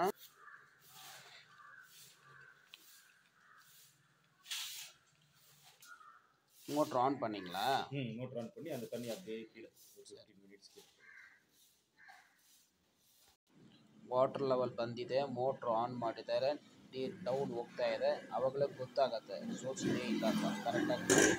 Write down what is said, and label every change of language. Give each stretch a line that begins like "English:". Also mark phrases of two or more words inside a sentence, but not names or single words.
English: motor on
Tamil: பண்ணிங்களா?
English: motor on
Tamil: பண்ணி அந்த தண்ணி அப்படியே கீழே 15 மினிட்ஸ்க்கு.
English: water level
Kannada: ಬಂದಿದೆ,
English: motor on
Kannada: ಮಾಡಿದ್ದಾರೆ, ನೀರು ಡೌನ್ ಹೋಗ್ತಾ ಇದೆ. ಅವಾಗಲೇ ಗೊತ್ತಾಗತ್ತೆ ಸೋರ್ಸ್ ಇಲ್ಲ ಅಂತ ಕರೆಕ್ಟಾಗಿ.